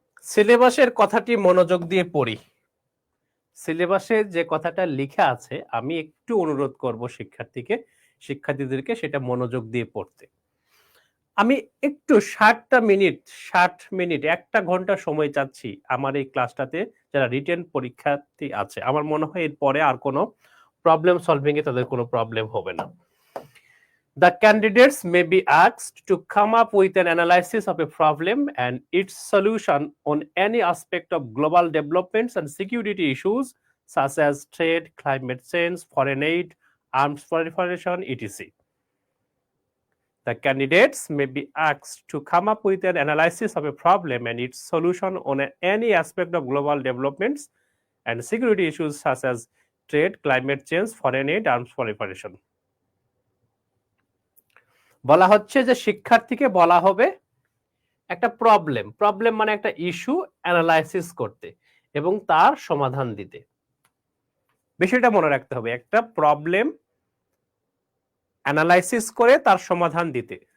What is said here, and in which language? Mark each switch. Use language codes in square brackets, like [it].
[bn] সিলেবাসের কথাটি মনোযোগ দিয়ে পড়ি। সিলেবাসে যে কথাটা লিখা আছে আমি একটু অনুরোধ করব শিক্ষার্থীদেরকে সেটা মনোযোগ দিয়ে পড়তে। আমি একটু 60 মিনিট 1 ঘন্টা সময় চাচ্ছি আমার এই ক্লাসটাতে যারা রিটেন পরীক্ষার্থী আছে। আমার মনে হয় এরপরে আর কোনো প্রবলেম সলভিং এ তাদের কোনো প্রবলেম হবে না। [en] The candidates may be asked to come up with an analysis of a problem and its solution on any aspect of global developments and security issues such as trade, climate change, foreign aid, arms proliferation, etc. The candidates may be asked to come up with an analysis of a problem and its solution on any aspect of global developments and security issues such as trade, climate change, foreign aid, arms proliferation. [bn] বলা হচ্ছে যে শিক্ষার্থীকে বলা হবে একটা problem মানে একটা issue analysis করতে এবং তার সমাধান দিতে। বিষয়টা মনে রাখতে হবে, একটা প্রবলেম অ্যানালাইসিস করে তার সমাধান দিতে।